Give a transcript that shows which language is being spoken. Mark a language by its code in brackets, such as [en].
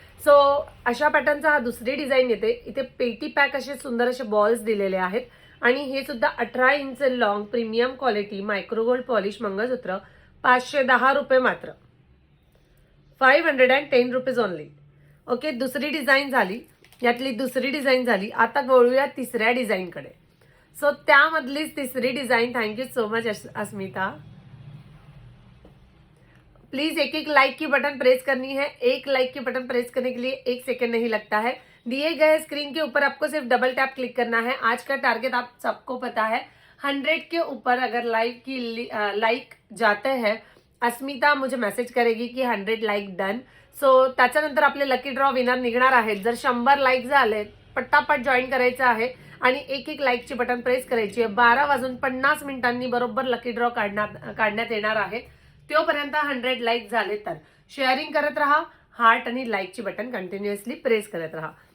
[mr] So अशा पॅटर्नचा हा दुसरी डिझाईन येते. इथे पेटी पॅक असे सुंदर असे बॉल्स दिलेले आहेत आणि हे सुद्धा 18 inch long premium quality micro gold polish मंगळसूत्र 510 रुपये मात्र. [en] 510 rupees only. Okay. दुसरी design झाली. [mr] यातली दुसरी डिझाईन झाली. आता वळूया तिसऱ्या डिझाईन कडे. सो त्यामधलीच तिसरी design. [en] Thank you so much Asmita. [hi] Please एक एक लाइक की बटन प्रेस करनी है. एक लाइक की बटन प्रेस करने के लिए 1 सेकेंड नहीं लगता है. दिए गए स्क्रीन के ऊपर आपको सिर्फ डबल टैप क्लिक करना है. आज का टारगेट आप सबको पता है 100 के ऊपर अगर लाइव की लाइक जाते हैं अस्मिता मुझे मेसेज करेगी की 100 लाइक डन. [mr] सो त्याच्यानंतर आपले लकी ड्रॉ विनर निघणार आहेत. जर 100 लाईक झाले पट्टापट जॉईन करायचं आहे आणि एक एक लाईकची बटन प्रेस करायची आहे. 12:50 बरोबर लकी ड्रॉ काढण्यात येणार आहे. तोपर्यंत 100 लाईक झाले तर शेअरिंग करत राहा. हार्ट आणि लाईकची बटन कंटिन्युअसली प्रेस करत राहा.